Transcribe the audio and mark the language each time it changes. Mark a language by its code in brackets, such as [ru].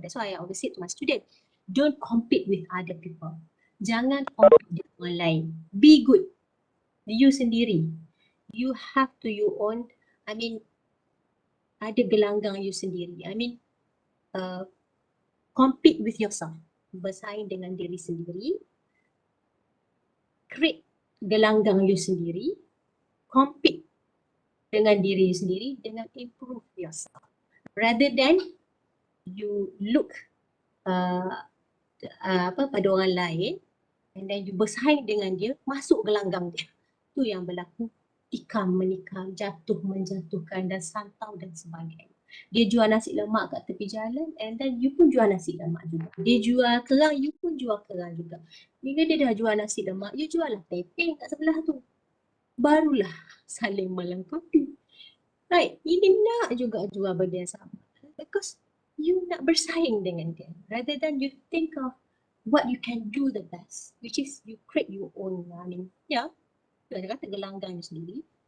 [en] That's why I always say to my student, don't compete with other people. [ms] Jangan compete dengan orang lain. [en] Be good. [ms] You sendiri. [en] You have to your own, I mean, [ms] ada gelanggang you sendiri. [en] I mean, compete with yourself. [ms] Bersaing dengan diri sendiri. Create gelanggang you sendiri. Compete dengan diri you sendiri dengan [en] improve yourself. Rather than you look [ms] pada orang lain [en] and then you [ms] bersaing dengan dia, masuk gelanggang dia. Itu yang berlaku, tikam menikam, jatuh menjatuhkan dan santau dan sebagainya. Dia jual nasi lemak kat tepi jalan [en] and then you [ms] pun jual nasi lemak juga. Dia jual kerang, you pun jual kerang juga. Bila dia dah jual nasi lemak, you jual lah tepeng kat sebelah tu. Barulah saling melengkapi. Right, ini nak juga jual benda yang sama. Because you nak bersaing dengan dia. [en] Rather than you think of what you can do the best, which is you create your own, I mean, yeah, [ms] dia kata gelanggang you sendiri.